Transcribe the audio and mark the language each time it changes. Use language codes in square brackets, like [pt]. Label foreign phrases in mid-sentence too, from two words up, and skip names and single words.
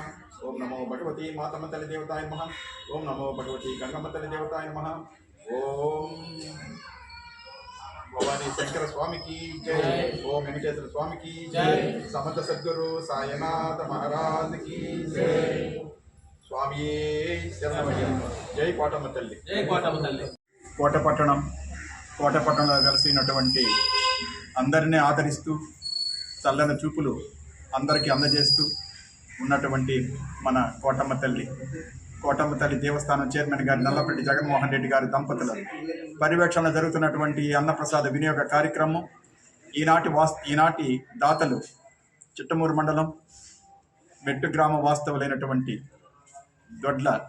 [sa] ओम नमो भगवती मातमतले देवताय नमः। ओम नमो भगवती गंगामतले देवताय नमः। [hi] ओम भवानी शंकर स्वामी की जय। ओम वेंकटेश्वर स्वामी की जय। समर्थ सद्गुरु साईनाथ महाराज की जय। [te] స్వామి శరణమయ్యప్ప। जय కోటమతల్లి। జై కోటమతల్లి। కోటపట్టణంలో కలిసినటువంటి అందరినీ ఆదరిస్తూ చల్లని చూపులు అందరికీ అందజేస్తూ ఉన్నటువంటి మన కోటమ్మ తల్లి దేవస్థానం చైర్మన్ గారి నల్లపల్లి జగన్మోహన్ రెడ్డి గారి దంపతుల పర్యవేక్షణ జరుగుతున్నటువంటి అన్నప్రసాద వినియోగ కార్యక్రమం ఈనాటి దాతలు చిట్టమూరు మండలం మెట్టు గ్రామ వాస్తవులైనటువంటి దొడ్ల